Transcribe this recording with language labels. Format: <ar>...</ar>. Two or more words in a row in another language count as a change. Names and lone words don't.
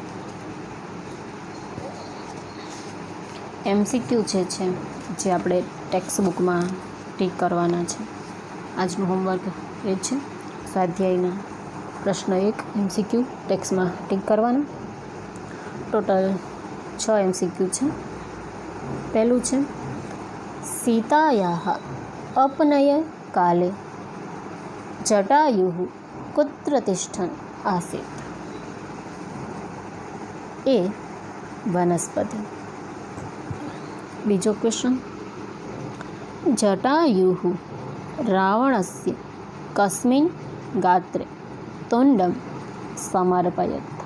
<gu>MCQ છે જે આપણે ટેક્સ્ટ બુકમાં ટીક કરવાના છે. આજનું હોમવર્ક એ છે સ્વાધ્યાયના પ્રશ્ન 1 MCQ ટેક્સ્ટમાં ટીક કરવાના. ટોટલ 6 MCQ છે. પહેલું છે</gu> <sa>સીતાયાः अपनय काले जटायुः कुत्र तिष्ठन् आसीत्. ए वनस्पति.</sa> <gu>બીજો ક્વેશ્ચન</gu> <sa>जटायुः रावणस्य कस्मिन् गात्रे तुण्डं समर्पयत्.</sa>